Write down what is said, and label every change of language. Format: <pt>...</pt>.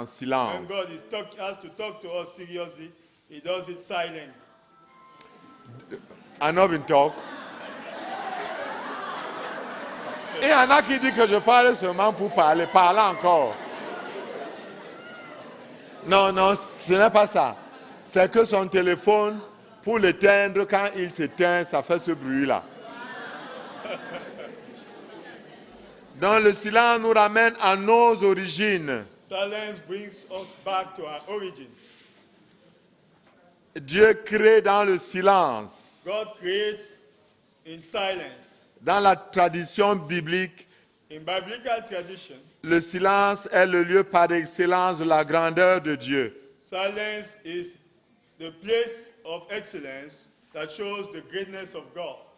<en>When silence. God has to talk to us seriously, He does it silent. Anobin talk.</en> <fr>Et il y en a qui disent que je parle seulement pour parler. Parle encore. Non, non, ce n'est pas ça. C'est que son téléphone, pour l'éteindre, quand il s'éteint, ça fait ce bruit-là. Donc le silence nous ramène à nos origines.</fr> <en>Silence brings us back to our origins.</en> <fr>Dieu crée dans le silence.</fr> <en>God creates in silence.</en> <fr>Dans la tradition biblique,</fr> <en>In biblical tradition,</en> <fr>Le silence est le lieu par excellence de la grandeur de Dieu.</fr> <en>Silence is the place of excellence that shows the greatness of God.</en>